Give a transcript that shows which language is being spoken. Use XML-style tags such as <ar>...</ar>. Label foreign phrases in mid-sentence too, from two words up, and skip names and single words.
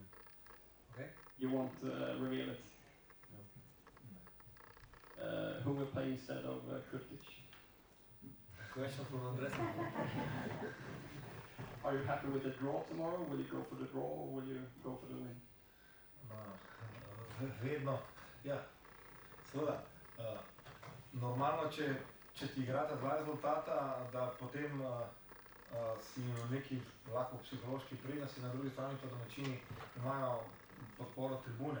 <en>Okay? You won't reveal it? No. Who will play instead of Kurtic? Question for the dressing room. Are you happy with the draw tomorrow? Will you go for the draw or will you go for the win?</en> <sl>Vedno, ja, seveda. Normalno, če ti igrata dva rezultata, da potem si v neki lahko psihološki prednosti, na drugi strani pa domačini imajo podporo tribune.</sl>